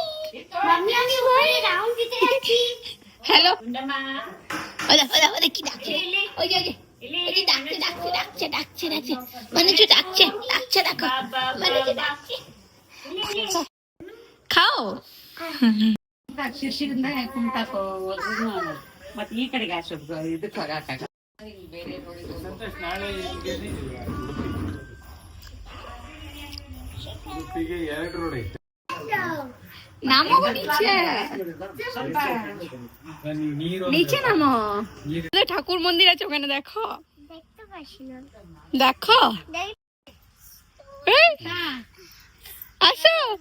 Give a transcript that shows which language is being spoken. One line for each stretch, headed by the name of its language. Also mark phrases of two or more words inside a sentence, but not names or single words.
Bangla: মাম্মি আমি ওই রাউন্ড দিতে যাচ্ছি। হ্যালো ওলা ওলা ওলা কি ডাকছে? ওই যে ডাকছে মানুষ ডাকছে দেখো, মানুষ ডাকছে। খাও
Kannada: ಮತ್ತೆ ಈ ಕಡೆಗೆ ಹಾಕ್ಬೇಕು ಇದಕ್ಕೆ ಹಾಕಾಗ
Bangla: নামো নিচে নামো। ঠাকুর মন্দির আছে ওখানে, দেখো দেখো আসো।